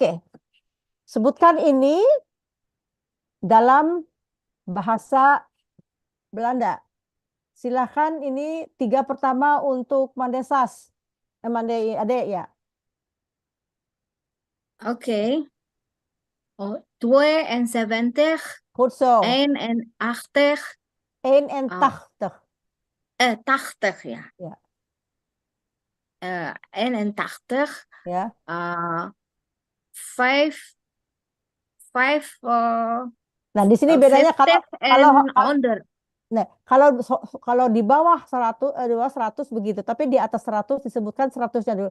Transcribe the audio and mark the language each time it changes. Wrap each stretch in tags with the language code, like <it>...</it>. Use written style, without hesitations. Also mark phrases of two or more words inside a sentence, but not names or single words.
<id>Sebutkan ini dalam bahasa Belanda. Silahkan ini 3 pertama untuk Mandesas. Mande adek ya. Oke. Oh, 72.</id> <nl>Goed zo.</nl> <id>81. 81. 80 ya. Ya. 81. Ya. 5. Nah, di sini bedanya kalau 100. Nah, kalau di bawah 100 begitu, tapi di atas 100 disebutkan 100-nya dulu.</id>